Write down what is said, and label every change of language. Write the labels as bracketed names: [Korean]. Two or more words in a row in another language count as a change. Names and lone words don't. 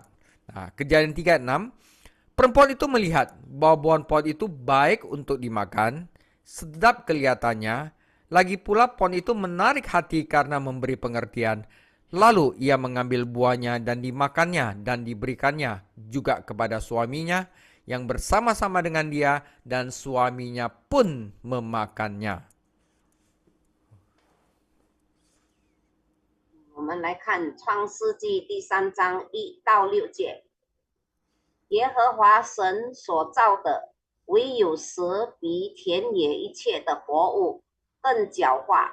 [Indonesian] Nah, Kejadian 3:6, perempuan itu melihat bahwa buah pohon itu baik untuk dimakan, sedap kelihatannya, lagi pula pohon itu menarik hati karena memberi pengertian. Lalu ia mengambil buahnya dan dimakannya dan diberikannya juga kepada suaminya yang bersama-sama dengan dia, dan suaminya pun memakannya. [Chinese] 我们来看创世纪第3章1到6节。耶和华神所造的，唯有蛇比田野一切的活物更狡猾。